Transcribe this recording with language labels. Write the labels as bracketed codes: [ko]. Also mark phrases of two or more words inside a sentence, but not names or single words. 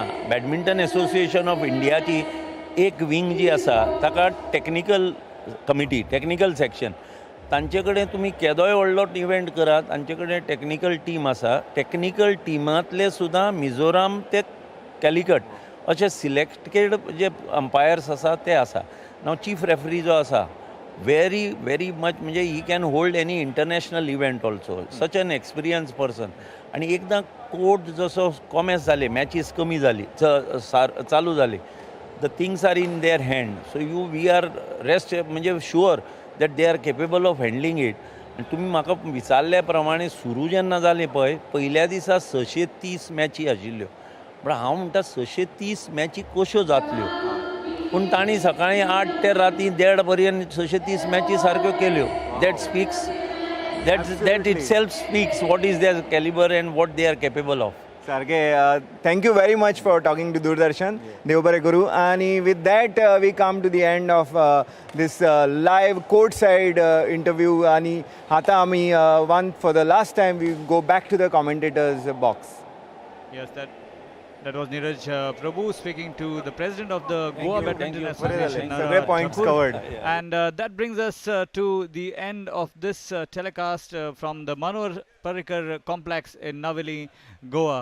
[kok] बॅडमिंटन एसोसिएशन ऑफ इंडियाची एक विंग जी आसा ताका [en] technical committee, technical section, [kok] तांचे कडेन तुमी केदोय व्हडलो इव्हेंट करात, तांचे कडेन [en] technical team [kok] आसा. [en] technical team [kok] सुद्दां मिझोराम ते कॅलिकट अशे सिलेक्टेड जे अंपायर्स आसा ते आसा. [en] नाव chief referee [kok] जो आसा [en] very much म्हणजे he can hold any international event also. Such an experienced person. [kok] आणि एकदा कोर्ट जसो कॉमेस जाले, मॅचीस कमी जाली, चालू जाले, [en] the things are in their hand. So we are rest म्हणजे sure that they are capable of handling it. [kok] आणि तुम्ही म्हाका विचारल्या प्रमाणे सुरू जेन्ना जालें पळय, पयल्या दिसा 630 मॅची आशिल्ल्यो. पण हांव म्हणटा 630 मॅची कश्यो जातल्यो. पूण तांणी सकाळीं 8 ते राती 1:30 पर्यंत 630 मॅची सारक्यो केल्यो. [en] That speaks, that itself speaks what is their caliber and what they are capable of. सारखे thank you very much for talking to Doordarshan. [kok] देव बरें करूं. [en] आणि with that we come to the end of this live courtside interview. [kok] आणि आता आम्ही [en] one for the last time we go back to the commentators box. Yes, that was Neeraj Prabhu speaking to the president of the Goa Badminton Association. Several points covered. And that brings us to the end of this telecast from the Manohar Parrikar complex in Navelim, Goa.